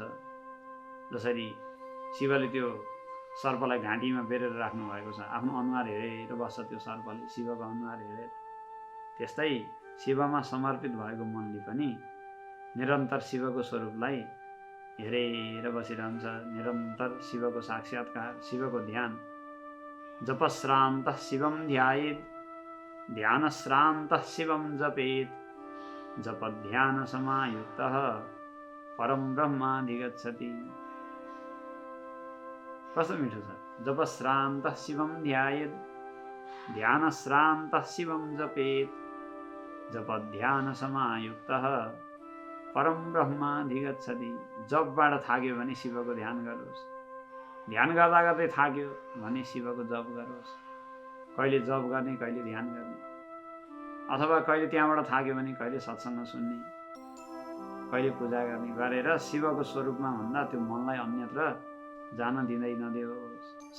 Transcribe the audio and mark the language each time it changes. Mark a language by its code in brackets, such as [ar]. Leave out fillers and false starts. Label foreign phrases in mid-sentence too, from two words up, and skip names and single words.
[ne] जसरी शिवले त्यो सर्पलाई घाँटीमा बेरेर राख्नु भएको छ, आफ्नो अनुहार हेरेर बस्छ त्यो सर्पले, शिवको अनुहार हेरेर। त्यस्तै शिवमा समर्पित भएको मनले पनि निरन्तर शिवको स्वरूपलाई हेरेर बसिरहन्छ। निरन्तर शिवको साक्षात्कार, शिवको ध्यान। [sa] जपश्रान्तः शिवं ध्यायेत्, ध्यानश्रान्तः शिवं जपेत्, जपध्यानसमायुक्तः परं ब्रह्माधिगच्छति। [ne] कस्तो मिठो छ। [sa] जपश्रान्तः शिवं ध्यायेत्, ध्यानश्रान्तः शिवं जपेत्, जपध्यानसमायुक्तः परम ब्रह्माधिगच्छति। [ne] जपबाट थाक्यो भने शिवको ध्यान गरोस्, ध्यान गर्दा गर्दै थाक्यो भने शिवको जप गरोस्। कहिले जप गर्ने, कहिले ध्यान गर्ने, अथवा कहिले त्यहाँबाट थाक्यो भने कहिले सत्सङ्ग सुन्ने। कहिले पूजा गर्ने गरेर शिवको स्वरूपमा भन्दा त्यो मनलाई अन्यत्र जान दिँदै नदियोस्।